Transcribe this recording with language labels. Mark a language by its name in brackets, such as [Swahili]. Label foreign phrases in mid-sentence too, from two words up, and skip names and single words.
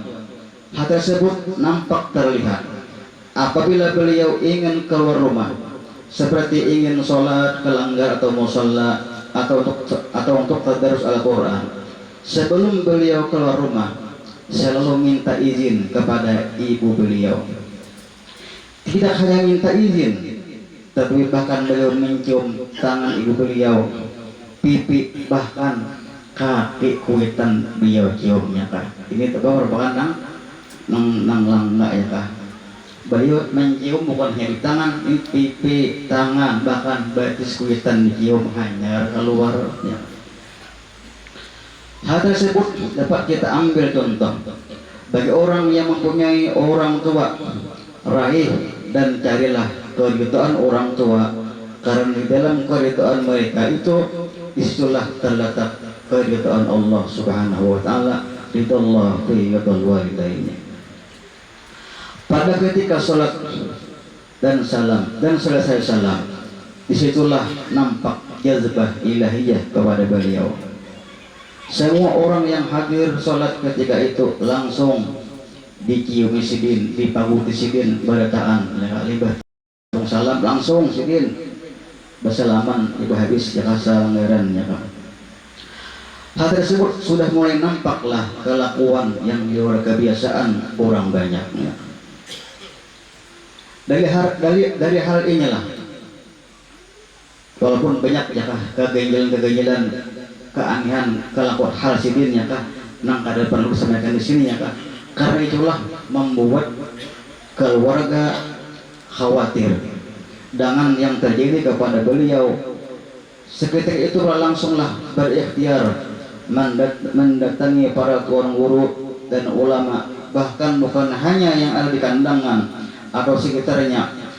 [Indonesian] Hal tersebut nampak terlihat apabila beliau ingin keluar rumah, seperti ingin sholat ke langgar atau musalla atau untuk tadarus Al-Quran. Sebelum beliau keluar rumah, selalu minta izin kepada ibu beliau. Tidak hanya minta izin, tapi bahkan beliau mencium tangan ibu beliau, pipi, bahkan kaki kuitan beliau ciumnya kah. [Banjar] Ini merupakan nang langga ya kah. [Indonesian] Beliau mencium bukan hanya di tangan, ini pipi, tangan, bahkan batis kuitan dicium hanya keluar ya. Hal tersebut dapat kita ambil contoh bagi orang yang mempunyai orang tua. Raih dan carilah keridhaan orang tua, karena di dalam keridhaan mereka itu disitulah terletak keridhaan [Arabic] الله سبحانه وتعالى, رضا الله في رضا الوالدين. [Indonesian] Pada ketika salat dan salam dan selesai salam, disitulah nampak [Arabic] جذبة إلهية [Indonesian] kepada beliau. [Banjar] Semua orang yang hadir salat ketika itu langsung diciumi sidin, dipaguti sidin, barataan libah salam langsung sidin bersalaman ibu habis ya kasanggaran ya kan. [Indonesian] Hal tersebut sudah mulai nampaklah kelakuan yang di luar kebiasaan orang banyak ya. [Banjar] Dari hal inilah, walaupun banyak ya kah keganjilan keanehan kelakuan hal sidin ya kah nang kada perlu disampaikan di sini ya kah. [Indonesian] Karena itulah membuat keluarga khawatir dengan yang terjadi kepada beliau. Seketika itu langsunglah berikhtiar mendatangi para tuan guru dan ulama, bahkan bukan hanya yang ada di kandangan atau sekitarnya,